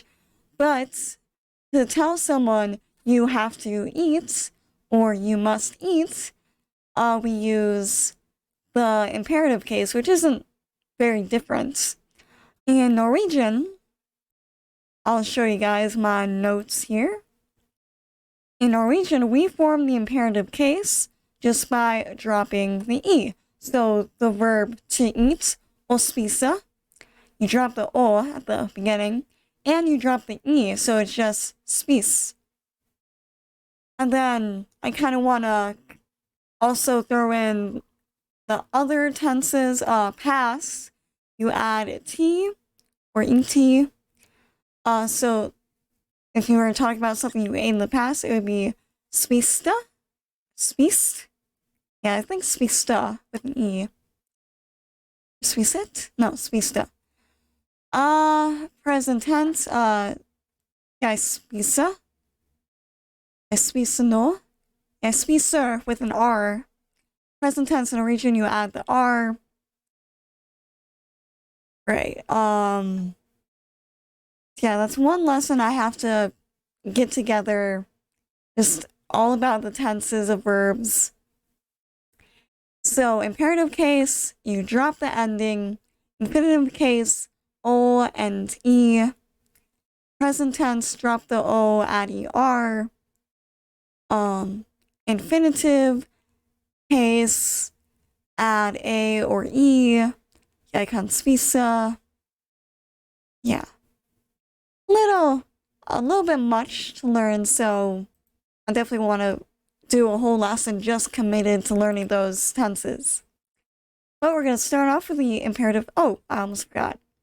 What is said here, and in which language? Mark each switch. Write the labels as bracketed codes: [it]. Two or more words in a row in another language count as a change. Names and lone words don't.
[en] But to tell someone you have to eat or you must eat, we use the imperative case, which isn't very different. In Norwegian, I'll show you guys my notes here. In Norwegian, we form the imperative case just by dropping the E. So the verb to eat, [no] å spise, [en] you drop the O at the beginning, and you drop the E, so it's just spis. And then I kind of want to also throw in the other tenses. Past, you add T or ET. So if you were talking about something you ate in the past, it would be spiste. Spist? Yeah, I think spista with an E. Spiset? No, spista. Present tense, [no] jeg spiser. Jeg spiser nå. Jeg spiser [en] with an R. Present tense in Norwegian, you add the R. Right, yeah, that's one lesson I have to get together. Just all about the tenses of verbs. So, imperative case, you drop the ending. Infinitive case, O and E. Present tense, drop the O, add ER. Infinitive case, add A or E. [no] Jeg kan spise. [en] Yeah. A little bit much to learn, so I definitely want to do a whole lesson just committed to learning those tenses. But we're going to start off with the imperative. Oh, I almost forgot.